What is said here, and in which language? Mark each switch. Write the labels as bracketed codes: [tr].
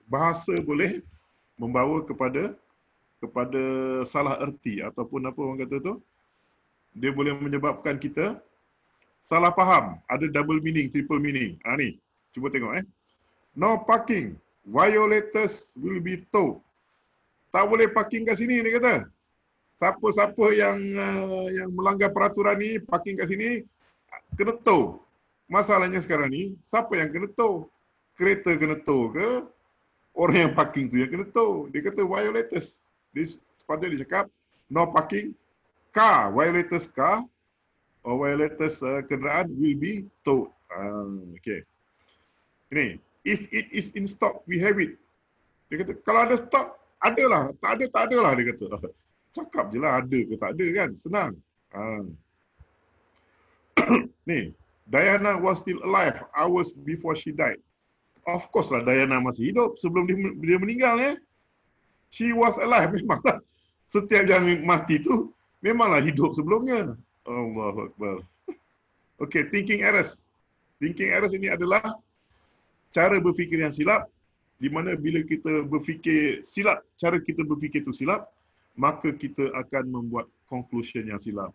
[ms] Bahasa boleh membawa kepada salah erti ataupun apa orang kata tu? Dia boleh menyebabkan kita salah faham. Ada double meaning, triple meaning. Ni, cuba tengok. No parking. [en] Violators will be towed. [ms] Tak boleh parking kat sini, dia kata. Siapa-siapa yang melanggar peraturan ni, parking kat sini, kena tow. Masalahnya sekarang ni, siapa yang kena tow? Kereta kena tow ke? Orang yang parking tu yang kena tow. Dia kata violators. Sepatutnya dia cakap, no parking, car, violators car, or violators kenderaan will be towed. Okay. [en] Ini, if it is in stock, we have it. [ms] Dia kata, kalau ada stok, adalah. Tak ada lah, dia kata. Cakap je lah, ada ke tak ada kan. Senang. [en] Ni, Diana was still alive hours before she died. [ms] Of course lah, Diana masih hidup sebelum dia meninggal ya. [en] She was alive, [ms] memanglah. Setiap yang mati tu, memanglah hidup sebelumnya. Allahu Akbar. Okay, thinking errors. Thinking errors ini adalah cara berfikir yang silap, di mana bila kita berfikir silap, cara kita berfikir itu silap, maka kita akan membuat conclusion yang silap.